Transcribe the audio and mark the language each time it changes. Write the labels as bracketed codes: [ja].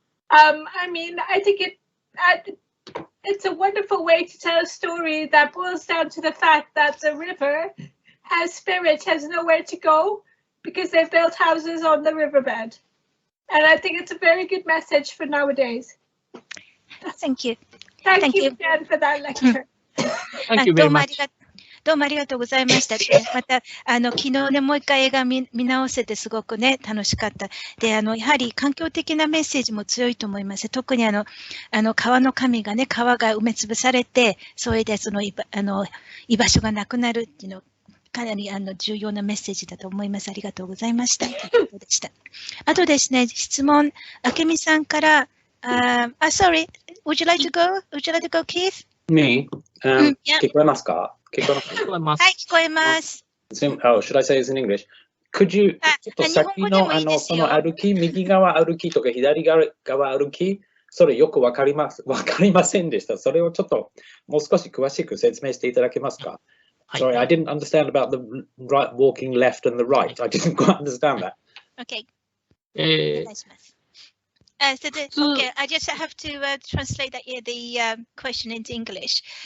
[en] I mean, I think it's a wonderful way to tell a story that boils down to the fact that the river has spirit, has nowhere to go because they've built houses on the riverbed. And I think it's a very good message for nowadays. Thank you. Thank you again for that lecture. Thank you very much. [ja] どうもありがとうございました。また、昨日ね、もう一回映画見直せてすごくね、楽しかった。で、やはり環境的なメッセージも強いと思います。特に川の神がね、川が埋めつぶされて、それで居場所がなくなるっていうの、かなり重要なメッセージだと思います。ありがとうございました。ということでした。あとですね、質問、あけみさんから、 [en] sorry, would you like to go? Would you like to go, Keith? Me? Yeah. [ja] 聞こえますか？聞こえますか？聞こえます。はい、聞こえます。 [en] Oh, should I say this in English? Could you [ja] ちょっと先のその歩き、右側歩きとか左側歩き、それよくわかりませんでした。それをちょっともう少し詳しく説明していただけますか？ [en] Sorry, I didn't understand about the right walking left and the right. I didn't quite understand that. Okay. Okay, I just have to translate the question into English.